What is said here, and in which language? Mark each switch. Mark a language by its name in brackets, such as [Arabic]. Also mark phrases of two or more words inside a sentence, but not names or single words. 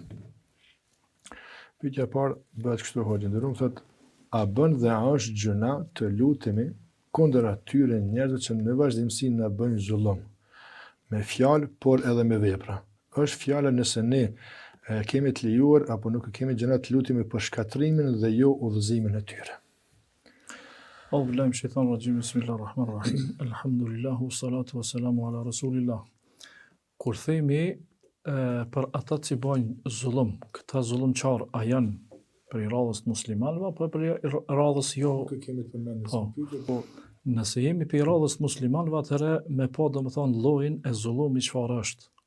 [Albanian] Pyetja e parë bëhet kështu hoxha nderuar, thotë, a bën dhe a është gjëna të lutemi kundër atyre njerëzve që në vazhdimsi na bëjnë zullum, me fjalë, por edhe me vepra. Është fjala nëse ne kemi të lejuar apo nuk kemi gjëna të lutemi për shkatrimin dhe jo udhëzimin e tyre. [Arabic] الله بالله من الشيطان الرجيم. بسم الله الرحمن الرحيم. الحمد لله، والصلاة والسلام على رسول الله. [Albanian] Kur themi për ata që bojnë zullum, këta zullumçar a janë për radhës muslimanëve apo për radhës jo? Nuk kemi të përmendur. Po, nëse jemi për radhës muslimanëve, atëherë me pa domethënë llojin e zullumit çfarë është.